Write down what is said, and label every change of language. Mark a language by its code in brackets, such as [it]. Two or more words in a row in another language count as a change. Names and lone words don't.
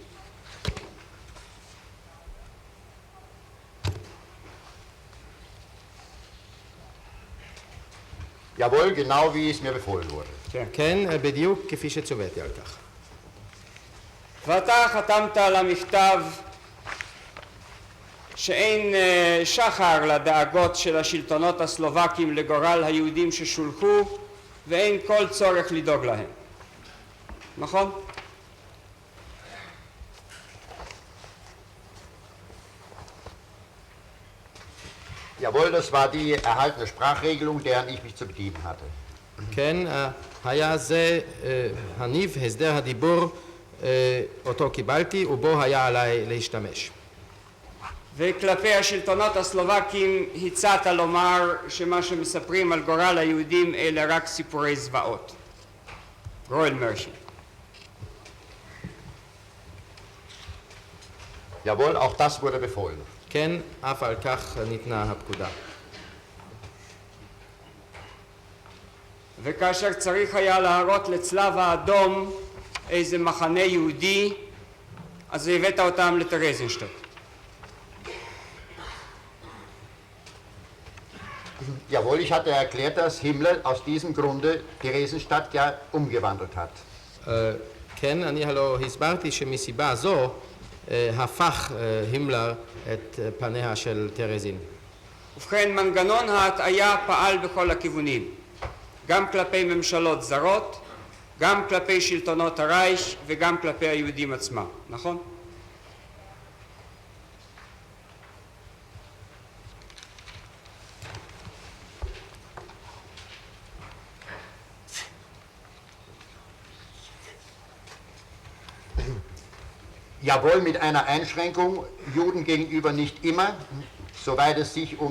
[de] Jawohl, genau wie es mir befohlen wurde. [he] כן, בדיוק כפי שצוויתי על כך. ואתה חתמת על המכתב שאין שחר לדאגות של השלטונות הסלובקים לגורל היהודים ששולחו ואין כל צורך לדאוג להם. נכון? [de] Jawohl, das war die erhaltene Sprachregelung, deren ich mich zu bedienen hatte. [he] כן, היה זה הניב, הסדר הדיבור אותו קיבלתי ובו היה עליי להשתמש. וכלפי השלטונות הסלובקים הצעת לומר שמה שמספרים על גורל היהודים אלה רק סיפורי זוועות. [de] Greuel Märchen. Jawohl, auch das wurde befohlen. [he] כן, אף על כך ניתנה הפקודה. וכאשר צריך היה להראות לצלב האדום איזה מחנה יהודי, אז הבאת אותם לטרזינשטט. [de] Jawohl, ich hatte erklärt, dass Himmler aus diesem Grunde Theresienstadt ja umgewandelt hat. [he] כן, אני הלא הסברתי שמסיבה זו הפך הימלר את פניה של טרזין. ובכן, מנגנון ההטעיה פעל בכל הכיוונים, גם כלפי ממשלות זרות, גם כלפי שלטונות הרייך וגם כלפי היהודים עצמם, נכון? [de] Jawohl, mit einer Einschränkung, Juden gegenüber nicht immer, soweit es sich um